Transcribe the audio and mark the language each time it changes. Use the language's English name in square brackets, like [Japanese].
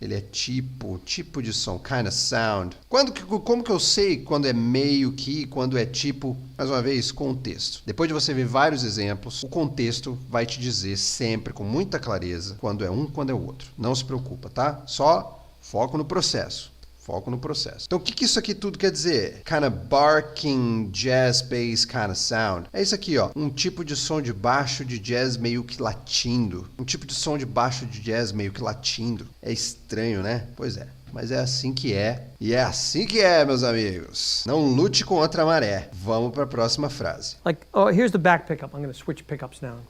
[Portuguese] Ele é tipo de som, kind of sound. Como que eu sei quando é meio que, quando é tipo? Mais uma vez, contexto. Depois de você ver vários exemplos, o contexto vai te dizer sempre com muita clareza quando é um, quando é o outro. Não se preocupa, tá? Só foco no processo. Foco no processo. Então, o que isso aqui tudo quer dizer? [English] Kind of barking, jazz bass kind of sound. [Portuguese] É isso aqui, ó. Um tipo de som de baixo de jazz meio que latindo. Um tipo de som de baixo de jazz meio que latindo. É estranho, né? Pois é. Mas é assim que é. E é assim que é, meus amigos. Não lute contra a maré. Vamos para a próxima frase. [English] Like, oh, here's the back pickup. I'm going to switch pickups now.